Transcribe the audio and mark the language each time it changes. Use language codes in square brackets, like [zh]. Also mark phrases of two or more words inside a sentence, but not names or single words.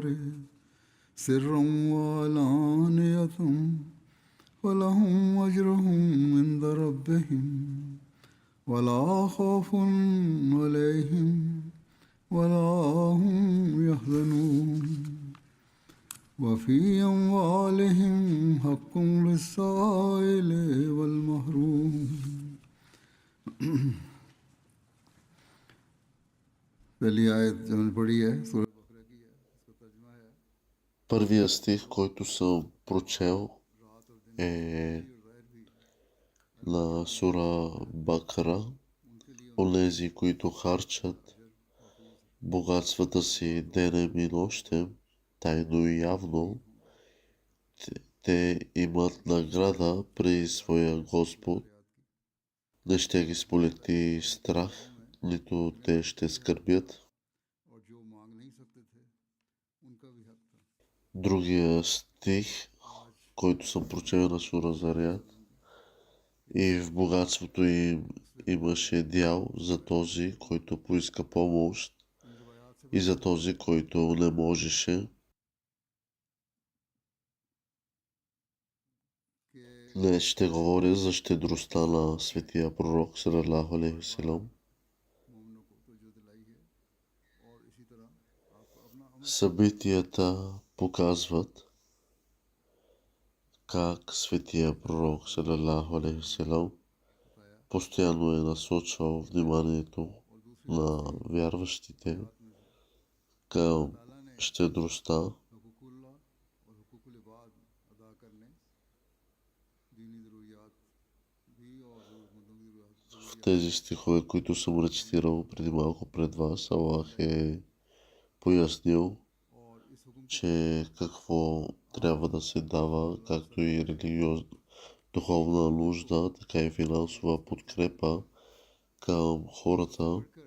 [ar] سرا وعلانية ولهم أجرهم عند ربهم ولا خوف عليهم ولا هم يحزنون وفي أموالهم حق للسائل والمحروم. [ur] پہلی آیت جو میں نے پڑھی ہے سورہ بقرہ کی ہے، اس کا ترجمہ ہے [bg] Първия стих, който съм прочел, [ur] رات اور دن [bg] е [ur] اور غیر بھی [bg] на Сура Бакара. [ur] ان کے لیے [bg] Онези, които харчат богатствата си денем и нощем, тайно и явно, те имат награда при своя Господ. Не ще ги сполети страх, нито те ще скърбят. [ur] اور جو مانگ نہیں سکتے تھے ان کا بھی حق تھا. [bg] Другия стих, който съм прочел на Сура Заряд, и в богатството им имаше дял за този, който поиска помощ и за този, който не можеше. Днес ще говоря за щедростта на светия пророк [ar] صلى الله عليه وسلم. [bg] Събитията показват как светия пророк [ar] صلى الله عليه وسلم [bg] постоянно е насочвал вниманието на вярващите към щедростта. В тези стихове, които съм рецитирал преди малко пред вас, Аллах е пояснил, че какво трябва да се дава, както и религиозна, духовна нужда, така и финансова подкрепа към хората,